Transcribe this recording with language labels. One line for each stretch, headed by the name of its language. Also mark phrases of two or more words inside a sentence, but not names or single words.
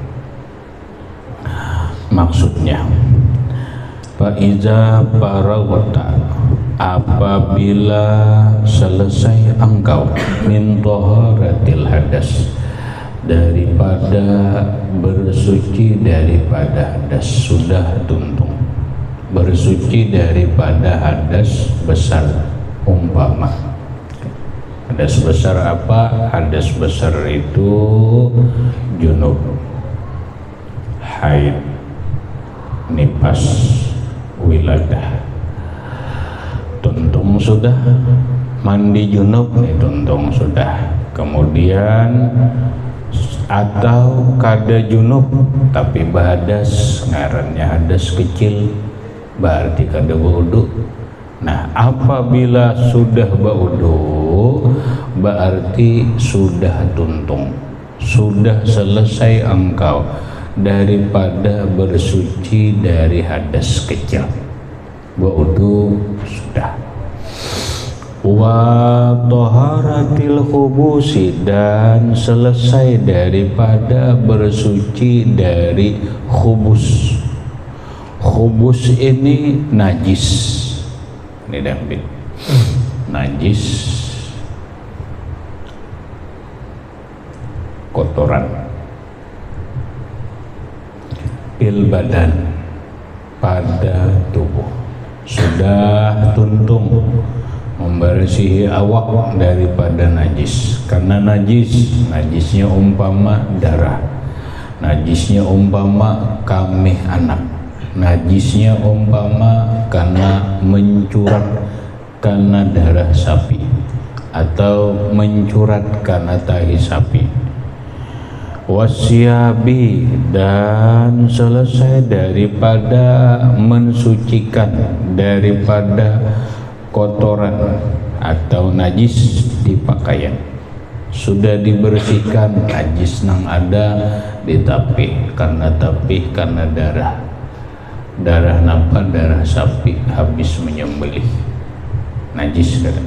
Banjar: Maksudnya,
Arabic: Fa'iza faragta,
Banjar: apabila selesai engkau
Arabic: min taharatil hadas,
Banjar: daripada bersuci daripada hadas, sudah tuntung, bersuci daripada hadas besar. Umpama hadas besar apa? Hadas besar itu junub, haid, nifas, wiladah. Tuntung sudah, mandi junub nih, tuntung sudah. Kemudian atau kada junub tapi bahadas, ngarannya hadas kecil, berarti kada wudu. Nah, apabila sudah baudu, berarti sudah tuntung, sudah selesai engkau daripada bersuci dari hadas kecil, wudu sudah.
Arabic: Wa taharatil khubusi,
Banjar: dan selesai daripada bersuci dari khubus. Khubus ini najis, ini David, najis, kotoran,
Arabic: fil badan,
Banjar: pada tubuh, sudah tuntung, membersihi awak daripada najis. Karena najisnya umpama darah, najisnya umpama kamih anak, najisnya umpama karena mencurat karena darah sapi, atau mencurat karena tahi sapi.
Arabic: Wasyabi,
Banjar: dan selesai daripada mensucikan daripada kotoran atau najis di pakaian, sudah dibersihkan najis nang ada di tapih, karena darah napa, darah sapi habis menyembelih, najis kan?